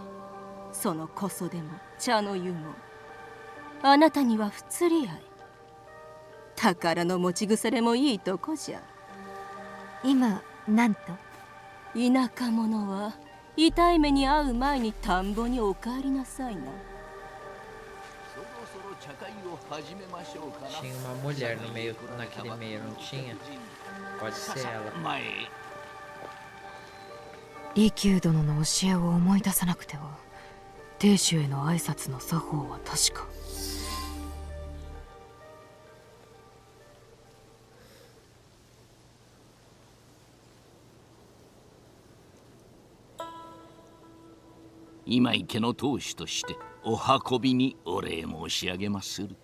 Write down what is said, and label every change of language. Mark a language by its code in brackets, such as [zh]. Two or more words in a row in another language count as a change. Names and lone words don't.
[ja] そのこそでも茶の湯もあなたには不釣り合い。宝の持ち腐れもいいとこじゃ。今なんと？田舎者は痛い目に遭う前に田んぼにお帰りなさいな。 [pt] Tinha uma mulher no meio, naquele meio, não tinha? Pode ser ela. [ja] 利休殿の教えを思い出さなくては。亭主への挨拶の作法は確か。今井家の当主としてお運びにお礼申し上げまする。